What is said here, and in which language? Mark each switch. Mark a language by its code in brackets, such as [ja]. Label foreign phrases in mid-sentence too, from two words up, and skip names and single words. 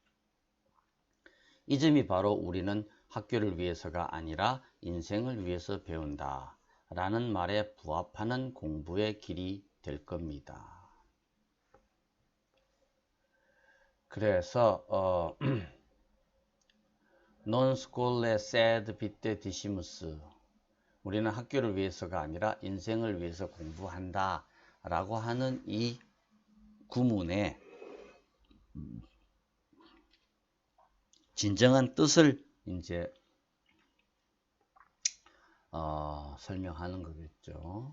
[ko] 이 점이 바로 우리는 학교를 위해서가 아니라 인생을 위해서 배운다 라는 말에 부합하는 공부의 길이 될 겁니다. [la] 그래서 non scuole sed vitae dicimus, [ko] 우리는 학교를 위해서가 아니라 인생을 위해서 공부한다 라고 하는 이 구문에 진정한 뜻을 이제 설명하는 거겠죠.